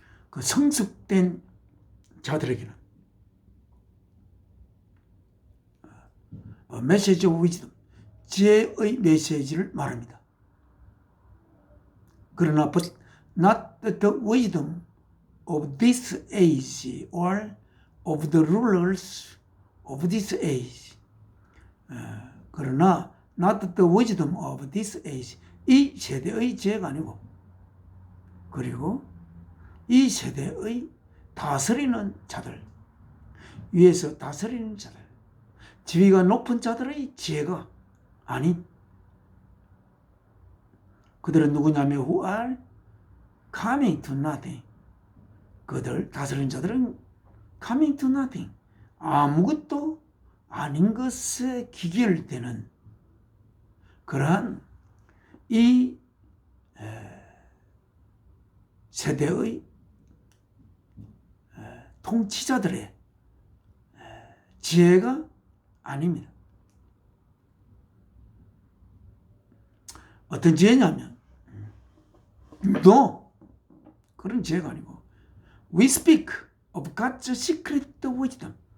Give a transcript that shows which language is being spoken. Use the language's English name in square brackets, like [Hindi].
[Korean] 그 성숙된 자들에게는 [English] a message of wisdom, [Korean] 지혜의 메시지를 말합니다. 그러나 [English] but not the wisdom of this age or of the rulers of this age. [Korean] 그러나 [English] not the wisdom of this age, [Korean] 이 세대의 지혜가 아니고, 그리고 이 세대의 다스리는 자들, 위에서 다스리는 자들, 지위가 높은 자들의 지혜가 아닌, 그들은 누구냐면 [English] who are coming to nothing. [Korean] 그들 다스리는 자들은 [English] coming to nothing, [Korean] 아무것도 아닌 것에 기결되는 그러한 이 세대의 통치자들의 지혜가 아닙니다. 어떤 지혜냐면 [English] no, [Korean] 그런 지혜가 아니고 [English] we speak of God's secret wisdom.